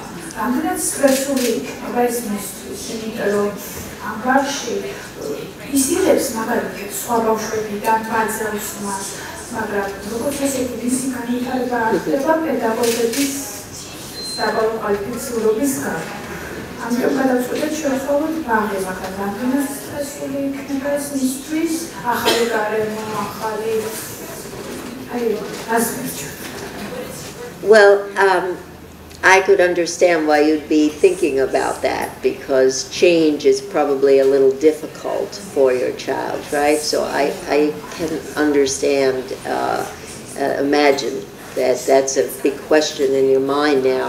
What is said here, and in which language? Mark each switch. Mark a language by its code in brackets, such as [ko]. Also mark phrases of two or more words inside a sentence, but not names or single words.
[ka] რამდენად სტრესული იქნება ეს მისთვის, იმიტომ რომ ამ ბავშვი ისილებს მაგალითად სხვა ბავშვებიდან ბაძავს მას, მაგრამ როგორც ესეთი მისი განვითარება არ ხდება პედაგოგების საბოლოო კვალიფიცირების გამო. ამიტომ გადავწყვეტეთ შევცვალოთ ბაღი, მაგრამ რამდენად სტრესული იქნება ეს მისთვის, ახალი გარემო, ახალი [en] Well, I could understand why you'd be thinking about that, because change is probably a little difficult for your child, right? So I can understand, imagine that that's a big question in your mind now.